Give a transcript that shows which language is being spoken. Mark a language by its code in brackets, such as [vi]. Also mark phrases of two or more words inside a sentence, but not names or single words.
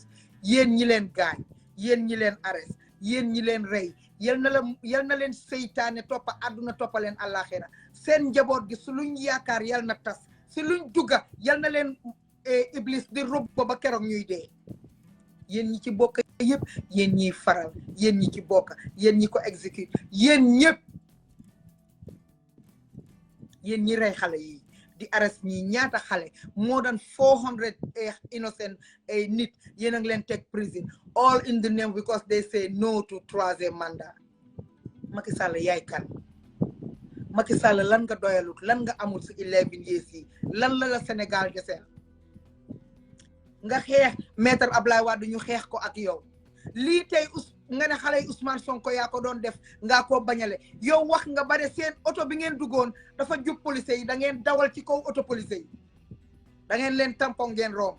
[wo] yéen ñi leen gaañ yéen ñi leen arrest yéen ñi leen rey yal na leen seytaane toppa àdduna toppa leen àllaaxira seen njaboot gi su luñ yaakaar yal na tas si luñ dugga yal na leen iblis di rub ba keroog ñuy dee. yéen ñi ci bokk yëpp yéen ñiy faral yéen ñi ci bokk yéen ñi ko exécute yéen ñëpp yéen ñi rey xale yi di arrest ñi ñaata xale [en] more than 400 innocent [wo] nit yéen a ngi leen teg prison [en] all in the name because they say no [wo] to [fr] troisième mandat. [wo] Macky Sall yaay kan Macky Sall lan nga doyalut lan nga amul si 11 years yi lan la Sénégal deseel nga xeex maître Ablaye Wade ñu xeex ko ak yow lii tey nga ne xale yi Ousmane Sonko yaa ko doon def ngaa ko bañale yow wax nga bare seen oto bi ngeen duggoon dafa jub police yi da ngeen dawal ci kaw oto police yi da ngeen leen tampon ngeen romba.